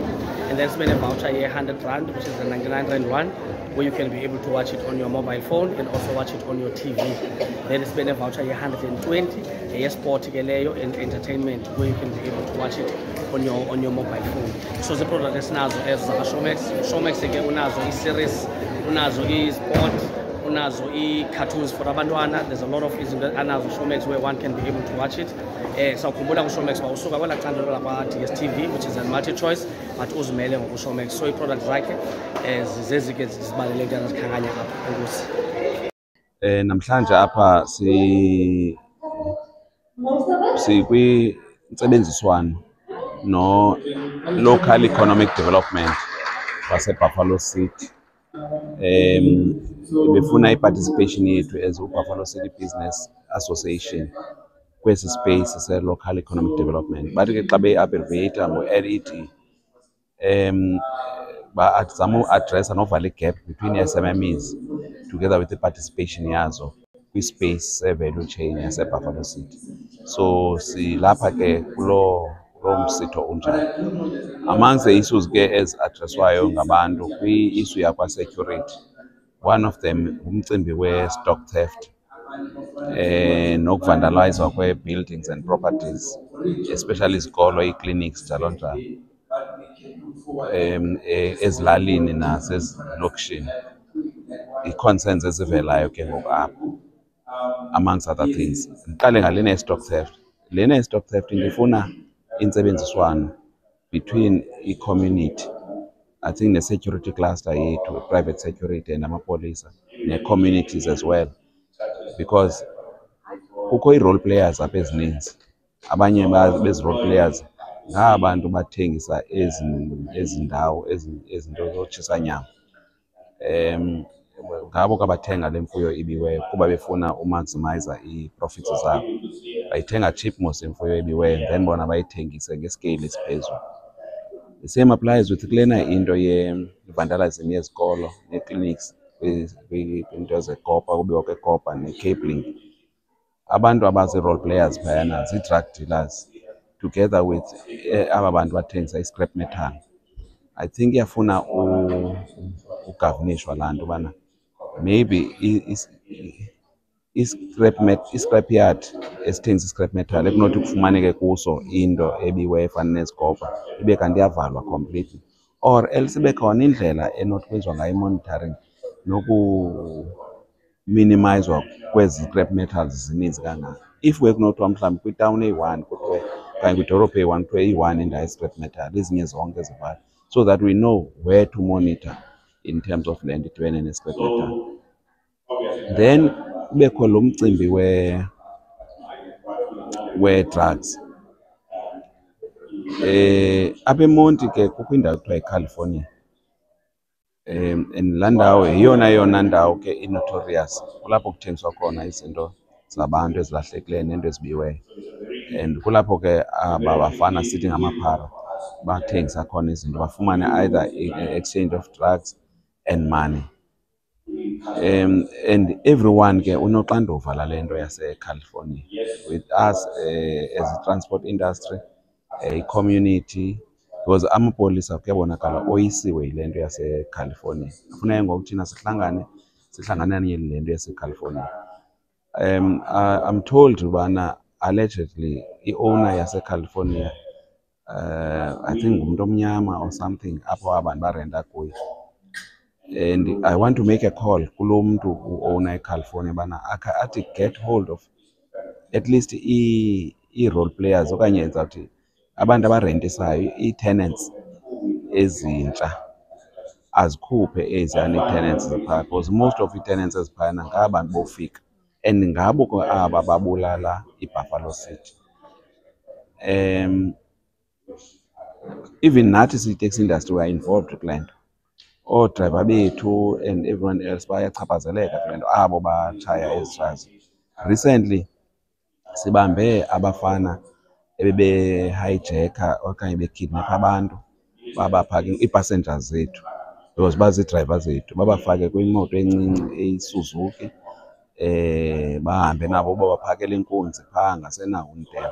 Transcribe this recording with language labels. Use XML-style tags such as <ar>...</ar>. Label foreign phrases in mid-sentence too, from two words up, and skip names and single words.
<en>And there's been a voucher here, 100 Rand, which is the 99 Rand one, where you can be able to watch it on your mobile phone and also watch it on your TV. Then it's been a voucher here, 120, a sport and entertainment, where you can be able to watch it on your mobile phone. So the product is nazo as Showmax again,</en> <xh>unazo e-series, unazo e-sport, unazo e-cartoons for abantwana.</xh> <en>There's a lot of anazo Showmax where one can be able to watch it.</en> <xh>So kumbula ku Showmax bawusuka kwela candle lapha DStv,</xh> <en>which is a multi-choice, but</en> <xh>uzimele ngoku Showmax. So i-product zakhe zezike zibalulekile zikhanganya apha enkosi. Namhlanje apha kwi-ntsebenziswano no-</xh> <en>local economic development</en> <xh>waseBuffalo City. Befuna i-participation yethu as uBuffalo City Business Association kwesi space se-</xh> <en>local economic development.</en> <xh>Bathi ke xa be-abbreviate ngo-LED, bazama uaddressa novala i-gap</xh> <en>between SMMEs together with the participation</en> <xh>yazo kwi-space se-</xh> <en>value chain</en> <xh>yaseBuffalo City. So silapha ke kulo msitho unjalo.</xh> <en>Amongst the issues</en> <xh>ke ezi-addresswayo ngabantu kwi-issue yakwa-security,</xh> <en>one of them</en> <xh>umcimbi we-</xh> <en>stock theft,</en> <xh>nokuvandalizwa kwe-</xh> <en>buildings and properties,</en> <xh>especially izikolo, ii-clinics, njalo njalo, ezilalini nasezilokishini. I-concerns ezivelayo ke ngoku apho,</xh> <en>amongst other things.</en> <xh>Ndiqale ngalena ye-</xh> <en>stock theft.</en> <xh>Lena ye-</xh> <en>stock theft</en> <xh>ndifuna intsebenziswano between i-community,</xh> <en>I think</en> <xh>ne-</xh> <en>security cluster</en> <xh>yethu,</xh> <en>private security,</en> <xh>namapolisa, ne-</xh> <en>communities as well, because</en> <xh>kukho ii-role players apha ezininzi. abanye bezi</xh> <en>role players</en> <xh>ngabantu bathengisa ezindawo ezinto zotshisa nyama. Ngabo kabathenga le mfuyo ibiweyo kuba befuna umaximize i-profits zabo. Bayithenga cheap mos imfuyo ibiweyo then bona bayithengise ngescale esiphezulu.</xh> <en>The same applies with</en> <xh>kulena into ye-vandalism yezikolo ne-clinics into zekopa kubiwa kwekopa ne-cabling. Abantu abazi-role players phayana zii-</xh> <en>drug dealers</en> <xh>together with aba bantu bathengisa i-</xh> <en>scrap metal. I think</en> <xh>iyafuna ugovernishwa laa nto ubana maybe i-</xh> <en>scrap yard</en> <xh>esithengisa i-</xh> <en>scrap metal</en> <xh>ekunothi kufumaneke kuso into ebiweyo efana nezikopa ibe kanti iyavalwa</xh> <en>completely, or else</en> <xh>ibe khona indlela enothi kwenziwa ngayo i-monitoring nokuminimizwa kwezi scrap metals zininzi kangaka. If bekunothiwa mhlawumbi kwitawuni eyi-1 kuthiwe okanye kwidolophu eyi-1 kuthiwe iyi-1 indawo ye-</xh> <en>scrap metal,</en> <xh>ezinye zonke zivalwe,</xh> <en>so that we know where to monitor in terms of</en> <xh>le nto idibene</xh> <en>ne-scrap metal.</en> <xh>Then kubekho lo mcimbi we-drugs. Apha eMonti ke kukho indawo kuthiwa yiCalifornia. And laa ndawo yeyona ndawo ke i-notorious kulapho kuthengiswa khona izinto zabantu ezilahlekileyo nento ezibiweyo. And kulapho ke aba bafana sithi ngamaphara bathengisa khona izinto bafumane</xh> <en>either exchange of drugs and money.</en> <xh>And everyone ke unoxanduva lale nto yaseCalifornia,</xh> <en>with us as a transport industry,</en> <xh>i-community, because amapolisa kuyabonakala oyisiwe yile nto yaseCalifornia. Kufuneka ngoku thina sihlanganane le nto yaseCalifornia.</xh> <en>I'm told</en> <xh>ubana allegedly i-owner yaseCalifornia</xh> <en>I think</en> <xh>ngumuntu omnyama</xh> <en>or something</en> <xh>apho abantu barenta kuyo.</xh> <en>And I want to make a call</en> <xh>kulo mntu u-owner eCalifornia bana athi</xh> <en>get hold of at least</en> <xh>i-</xh> <en>role players</en> <xh>okanye ndizawuthi abantu abarentisayo, ii-tenants ezintsha azikhuphe eziyana ii-tenants ziphaa,</xh> <en>because most of</en> <xh>ii-tenants eziphayana ngabantu bofika and ngabo aba babulala iBuffalo City. Even nathi siyi-taxi industry</xh> <en>we are involved</en> <xh>kule nto. Oodriver bethu and everyone else bayachaphazeleka kule nto, abo batshaya ezi trays. Recently sibambe abafana ebebe-hijacka okanye bekidnapha abantu babaphathe ii-passengers zethu, because bazii-driver zethu, babafake kwimoto encinci eyi-Suzuki bahambe nabo babaphakele inkunzi phaa ngaseNawo Mdebe.</xh>